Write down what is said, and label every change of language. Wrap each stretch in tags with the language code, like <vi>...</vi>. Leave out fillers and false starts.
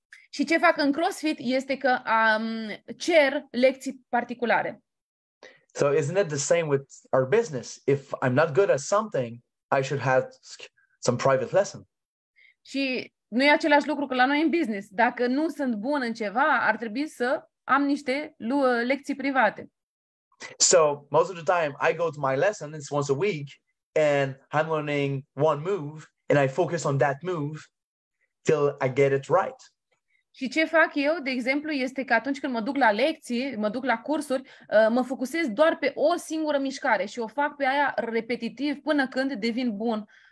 <ro>Și ce fac în CrossFit este că cer lecții particulare.</ro> <en>So isn't it the same with our business? If I'm not good at something, I should have some private lesson.</en> <ro>Și nu e același lucru că la noi în business. Dacă nu sunt bun în ceva, ar trebui să am niște lecții private.</ro> <en>So most of the time I go to my lesson, it's once a week, and I'm learning one move, and I focus on that move till I get it right.</en> <ro>Și ce fac eu, de exemplu, este că atunci când mă duc la lecții, mă duc la cursuri, mă focusez doar pe o singură mișcare și o fac pe aia repetitiv până când devin bun.</ro>